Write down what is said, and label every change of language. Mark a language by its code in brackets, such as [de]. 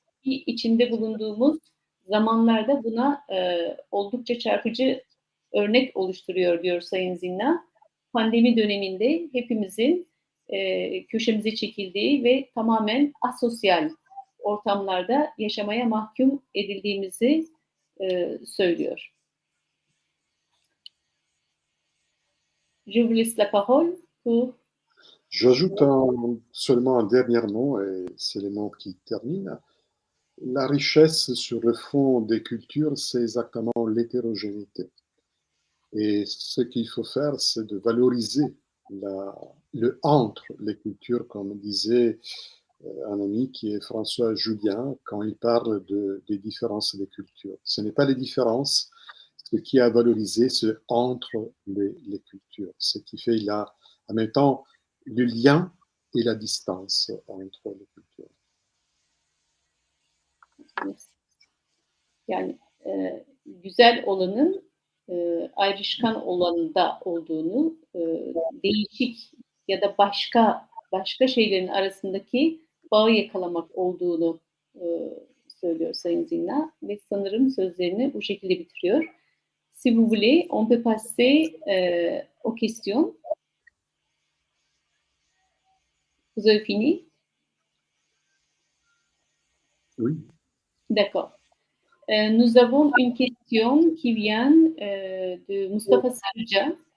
[tr] İçinde bulunduğumuz zamanlarda buna oldukça çarpıcı örnek oluşturuyor diyor Sayın Zinna. Pandemi döneminde hepimizin köşemize çekildiği ve tamamen asosyal ortamlarda yaşamaya mahkum edildiğimizi söylüyor. [fr] Je vous laisse la parole pour... J'ajoute seulement un dernier mot, et c'est le mot qui termine. La richesse sur le fond des cultures, c'est exactement l'hétérogénéité. Et ce qu'il faut faire, c'est de valoriser le entre les cultures, comme disait un ami qui est François Julien, quand il parle des différences des cultures. Ce n'est pas les différences, ce qui est à valoriser, c'est entre les cultures, ce qui fait là, en même temps, le lien et la distance entre les cultures. [tr] Yani güzel olanın ayrışkan olanında olduğunu, değişik ya da başka şeylerin arasındaki bağı yakalamak olduğunu söylüyor Sayın Zinna ve sanırım sözlerini bu şekilde bitiriyor. [fr] Si vous voulez, on peut passer aux questions. Vous avez fini? Oui. D'accord. Nous avons une question qui vient de Mustafa Sarıca.